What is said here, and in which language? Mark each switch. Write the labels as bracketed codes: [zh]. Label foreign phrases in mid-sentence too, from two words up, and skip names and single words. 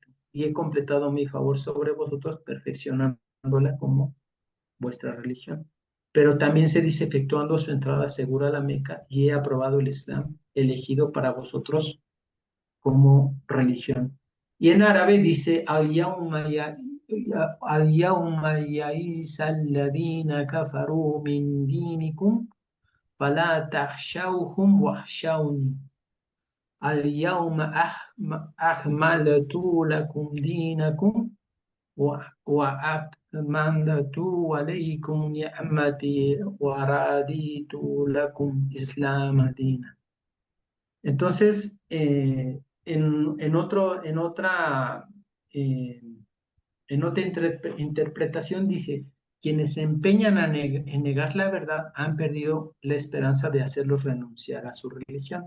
[es] Y he completado mi favor sobre vosotros, perfeccionándola como vuestra religión. Pero también se dice, efectuando su entrada segura a la Meca, y he aprobado el Islam, elegido para vosotros como religión. Y en árabe dice, [ar] اليوم يئس الذين كفروا من دينكم فلا تخشوهم واخشون. اليوم أكملت لكم دينكم وأتممت عليكم نعمتي ورضيت لكم إسلام دينا. [es] Entonces, eh, en otra interpretación dice, quienes se empeñan en negar la verdad han perdido la esperanza de hacerlos renunciar a su religión.